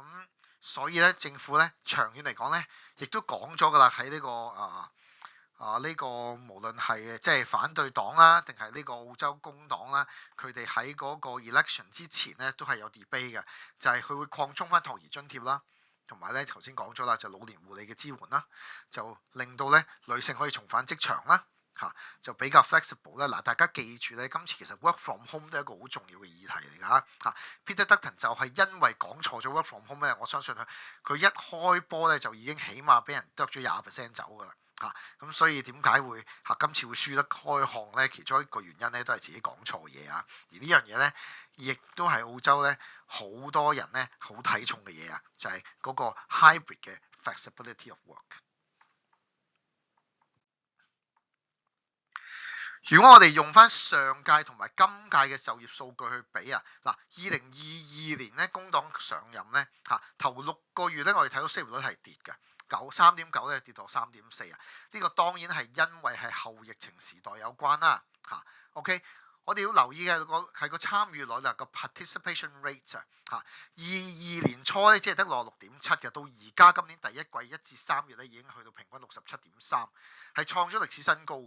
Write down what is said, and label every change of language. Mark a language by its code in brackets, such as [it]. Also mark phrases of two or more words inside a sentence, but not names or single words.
[yue] 所以咧，政府咧長遠嚟講咧，亦都講咗㗎啦，喺呢個呢個無論係即係反對黨啦，定係呢個澳洲工黨啦，佢哋喺嗰個 election 之前咧都係有 debate 嘅，就係佢會擴充翻托兒津貼啦，同埋咧頭先講咗啦，就老年護理嘅支援啦，就令到咧女性可以重返職場啦。嚇就比較 flexible 啦。嗱，大家記住咧，今次其實 [en] work from home [yue] 都係一個好重要嘅議題嚟㗎嚇。Peter Dutton 就係因為講錯咗 [en] work from home [yue] 咧，我相信佢一開波咧就已經起碼俾人剁咗20% 走㗎啦嚇。咁所以點解會今次會輸得開項咧？其中一個原因咧都係自己講錯嘢啊。而呢樣嘢咧，亦都係澳洲咧好多人咧好睇重嘅嘢啊，就係嗰個 hybrid 嘅 [en] flexibility of work。 [yue] 如果我哋用翻上屆同埋今屆嘅就業數據去比啊，嗱，2022年咧工黨上任咧頭6個月咧，我哋睇到失業率係跌嘅，3.9咧跌到3.4啊，呢個當然係因為係後疫情時代有關啦OK，我哋要留意嘅係個參與率啦，個 [en] participation rate [yue] 22年初咧只係得6.7嘅，到而家今年第一季1至3月咧已經去到平均67.3，係創咗歷史新高喎。